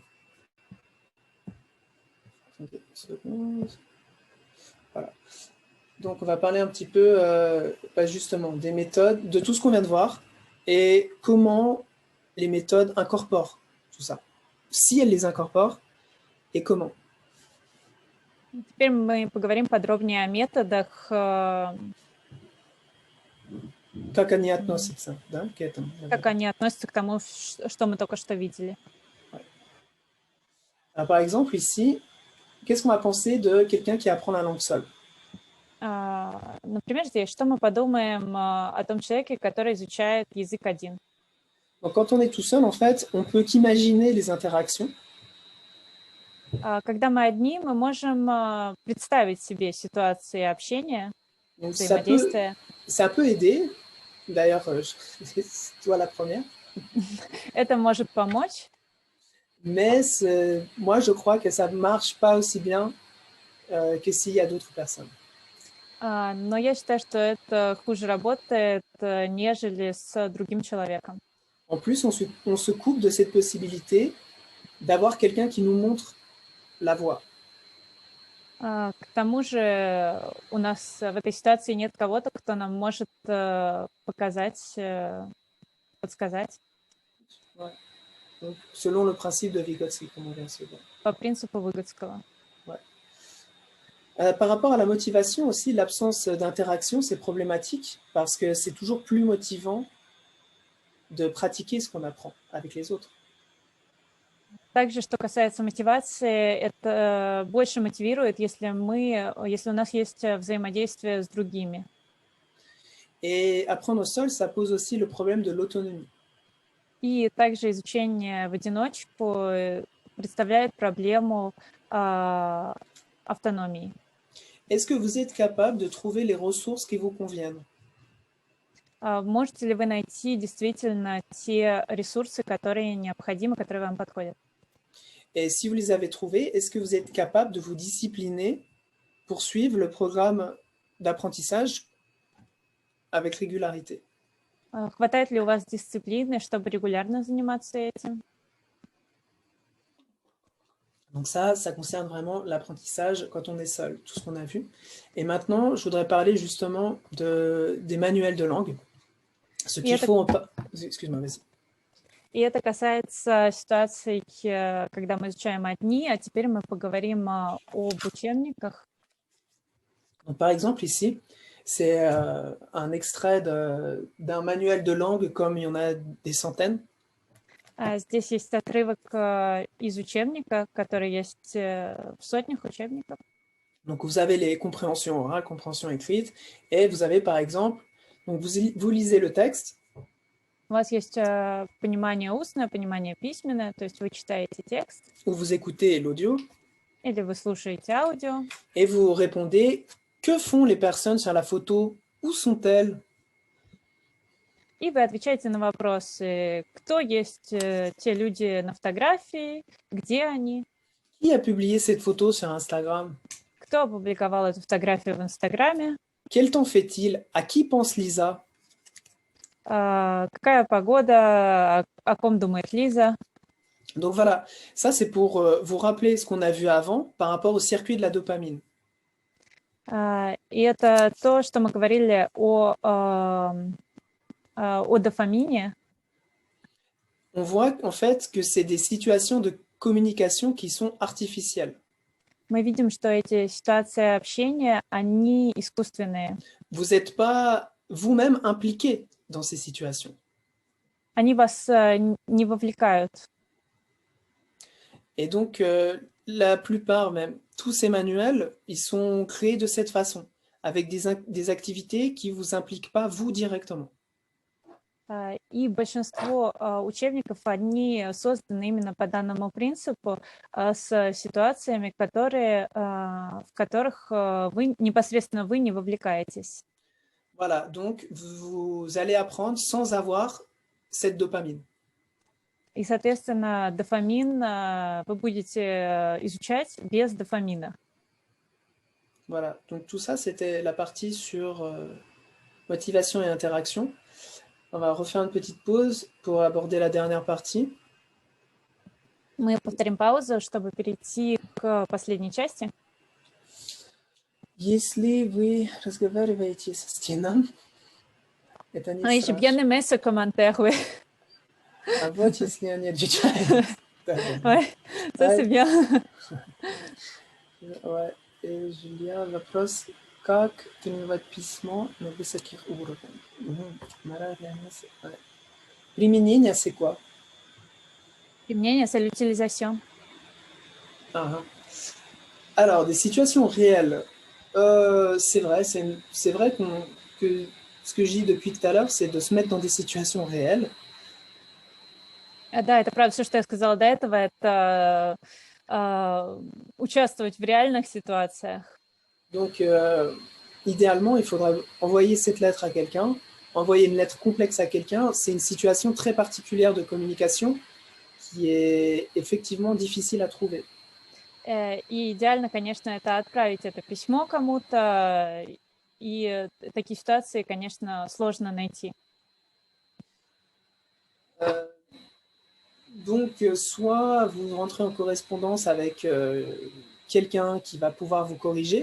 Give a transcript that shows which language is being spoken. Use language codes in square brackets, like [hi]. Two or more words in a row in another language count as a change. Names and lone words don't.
[fr] Voilà. Donc, on va parler un petit peu, justement, des méthodes, de tout ce qu'on vient de voir, et comment les méthodes incorporent tout ça. Si elles les incorporent, et comment. [ru] Теперь мы поговорим подробнее о методах. Как они относятся, да, к этому. Как они относятся к тому, что мы только что видели. [fr] Alors, par exemple, ici, qu'est-ce qu'on va penser de quelqu'un qui apprend la langue seule? [ru] Например, здесь, что мы подумаем о том человеке, который изучает язык один? [fr] Donc, quand on est tout seul, en fait, on peut qu'imaginer les interactions. [ru] Когда мы одни, мы можем представить себе ситуации общения, взаимодействия. [fr] Ça peut aider. D'ailleurs, c'est toi la première. [ru] Это может помочь. [fr] Mais moi, je crois que ça ne marche pas aussi bien que s'il y a d'autres personnes. [ru] Но я считаю, что это хуже работает, нежели с другим человеком. [fr] En plus, on se coupe de cette possibilité d'avoir quelqu'un qui nous montre la voie. [ru] К тому же у нас в этой ситуации нет кого-то, кто нам может показать, подсказать. [fr] Ouais. Donc, selon le principe de Vygotsky, comme on vient de se voir. [ru] По принципу Выгодского. [fr] Ouais. Par rapport à la motivation aussi, l'absence d'interaction, c'est problématique parce que c'est toujours plus motivant de pratiquer ce qu'on apprend avec les autres. [ru] Также, что касается мотивации, это больше мотивирует, если у нас есть взаимодействие с другими. [fr] Et apprendre seul, ça pose aussi le problème de l'autonomie. [ru] И также изучение в одиночку представляет проблему автономии. [fr] Est-ce que vous êtes capable de trouver les ressources qui vous conviennent? [ru] Можете ли вы найти действительно те ресурсы, которые необходимы, которые вам подходят? [fr] Et si vous les avez trouvés, est-ce que vous êtes capable de vous discipliner pour suivre le programme d'apprentissage avec régularité? [ru] Хватает ли у вас дисциплины, чтобы регулярно заниматься этим? [fr] Donc ça concerne vraiment l'apprentissage quand on est seul, tout ce qu'on a vu. Et maintenant, je voudrais parler justement des manuels de langue. Ce qu'il faut... Excuse-moi, vas-y. [ru] И это касается ситуаций, когда мы изучаем одни, а теперь мы поговорим об учебниках. [fr] Donc, par exemple, ici, c'est un extrait d'un manuel de langue comme il y en a des centaines. [ru] Здесь есть отрывок из учебника, который есть в сотнях учебников. [fr] Donc, vous avez les compréhensions orales, compréhension écrite, et vous avez, par exemple, donc vous lisez le texte. [ru] У вас есть понимание устное, понимание письменное, то есть вы читаете текст. [fr] Ou vous écoutez l'audio. [ru] Или вы слушаете аудио. [fr] Et vous répondez, que font les personnes sur la photo? Où sont-elles? [ru] И вы отвечаете на вопросы, кто есть те люди на фотографии, где они. [fr] Qui a publié cette photo sur Instagram? [ru] Кто опубликовал эту фотографию в Инстаграме? [fr] Quel temps fait-il? À qui pense Lisa? [ru] Какая погода? О ком думает Лиза? [fr] Donc voilà, ça c'est pour vous rappeler ce qu'on a vu avant par rapport au circuit de la dopamine. [ru] И это то, что мы говорили о дофамине. [fr] On voit en fait que c'est des situations de communication qui sont artificielles. [ru] Мы видим, что эти ситуации общения, они искусственные. [fr] Vous n'êtes pas vous-même impliqué dans ces situations. [ru] Они вас не вовлекают. [fr] Et donc, la plupart même, tous ces manuels, ils sont créés de cette façon, avec des activités qui ne vous impliquent pas vous directement. [ru] И большинство учебников, они созданы именно по данному принципу, с ситуациями, в которых непосредственно вы не вовлекаетесь. [fr] Voilà, donc vous allez apprendre sans avoir cette dopamine. [ru] И, соответственно, дофамин вы будете изучать без дофамина. [fr] Voilà, donc tout ça, c'était la partie sur motivation et interaction. On va refaire une petite pause pour aborder la dernière partie. [ru] Мы повторим паузу, чтобы перейти к последней части. Если вы разговариваете со Стеном, это не Если bien aimé ce commentaire, А вот если они отвечают. [fr] Ouais, ça c'est bien. Ouais. [ru] И Julien, вопрос, как тренировать письмо на высоких уровнях? Применение, [fr] c'est quoi? Применение, c'est l'utilisation. Alors, des situations réelles. C'est vrai que ce que je dis depuis tout à l'heure, c'est de se mettre dans des situations réelles. [ru] Да, это правда, все, что я сказала до этого, это участвовать в реальных ситуациях. [fr] Donc, idéalement, il faudra envoyer cette lettre à quelqu'un. Envoyer une lettre complexe à quelqu'un, c'est une situation très particulière de communication qui est effectivement difficile à trouver. [ru] И идеально, конечно, это отправить это письмо кому-то, и такие ситуации, конечно, сложно найти. [fr] Donc, soit vous rentrez en correspondance avec quelqu'un qui va pouvoir vous corriger.